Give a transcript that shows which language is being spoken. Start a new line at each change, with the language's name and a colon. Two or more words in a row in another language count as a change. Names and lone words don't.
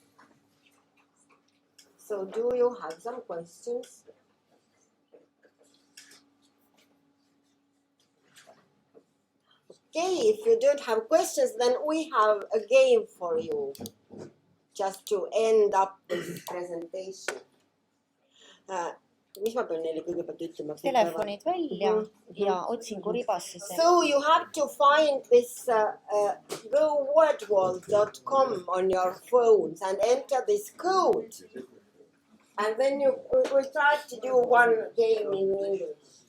English: So do you have some questions? Okay, if you don't have questions, then we have a game for you, just to end up this presentation.
Estonian: Mis ma pean neile kõigepealt ütlema? Telefonid välja ja otsingu ribasse.
English: So you have to find this gowordworld.com on your phones and enter this code. And then we try to do one game in English.